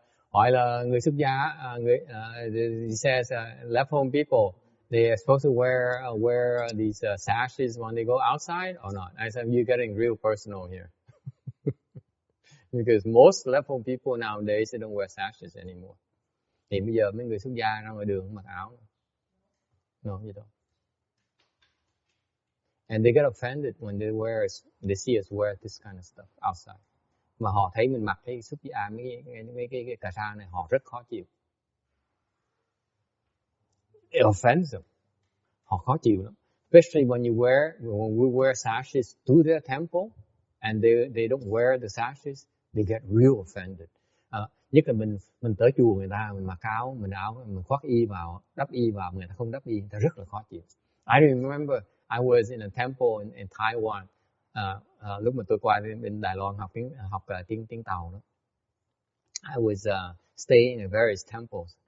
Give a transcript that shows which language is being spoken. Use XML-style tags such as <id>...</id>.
<vi>Hỏi là người xuất gia,</vi> <en>he says left home people, they are supposed to wear these sashes when they go outside or not? I said, you're getting real personal here. Because most left home people nowadays, they don't wear sashes anymore.</en> <vi>Thì bây giờ mấy người xuất gia ra ngoài đường mặc áo.</vi> <en>No, you don't. And they get offended when they see us wear this kind of stuff outside.</en> <vi>Mà họ thấy mình mặc cái xuất gia mấy cái cà sa này, họ rất khó chịu.</vi> <en>It offends them.</en> <vi>Họ khó chịu lắm.</vi> <en>Especially when we wear sashes to their temple, and they don't wear the sashes, they get real offended.</en> <vi>Nhất là mình tới chùa người ta, mình mặc áo, mình khoác y vào, đắp y vào, người ta không đắp y, người ta rất là khó chịu.</vi> <en>I remember I was in a temple in Taiwan.</en> <vi>Lúc mà tôi qua bên Đài Loan học tiếng Tàu đó.</vi> <en>I was staying in various temples.</en>